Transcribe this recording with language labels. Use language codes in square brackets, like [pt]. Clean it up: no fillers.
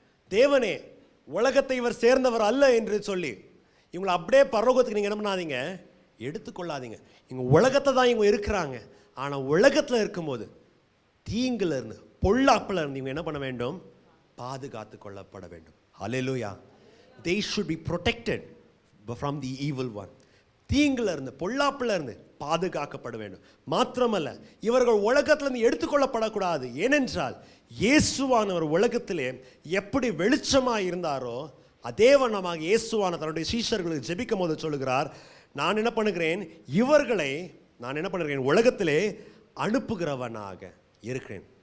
[ta] தேவனே, உலகத்தை இவர் சேர்ந்தவர் அல்ல என்று சொல்லி இவங்களை அப்படியே பரலோகத்துக்கு நீங்கள் என்ன பண்ணாதீங்க, எடுத்துக்கொள்ளாதீங்க. இவங்க உலகத்தை தான் இவங்க இருக்கிறாங்க. ஆனால் உலகத்தில் இருக்கும்போது தீங்குல இருந்து, பொல்லாப்புல இருந்து இவங்க என்ன பண்ண வேண்டும், பாதுகாத்து கொள்ளப்பட வேண்டும். ஹல்லேலூயா. [en] They should be protected from the evil one. [ta] தீங்குல இருந்து, பொல்லாப்புல இருந்து பாதுகாக்கப்பட வேண்டும். மாத்திரமல்ல, இவர்கள் உலகத்திலிருந்து எடுத்துக்கொள்ளப்படக்கூடாது. ஏனென்றால் இயேசுவானவர் உலகத்திலே எப்படி வெளிச்சமாக இருந்தாரோ அதே வண்ணமாக இயேசுவான தன்னுடைய சீஷர்களுக்கு ஜெபிக்கும் போது சொல்லுகிறார், நான் என்ன பண்ணுகிறேன், இவர்களை நான் என்ன பண்ணுகிறேன், உலகத்திலே அனுப்புகிறவனாக இருக்கிறேன்.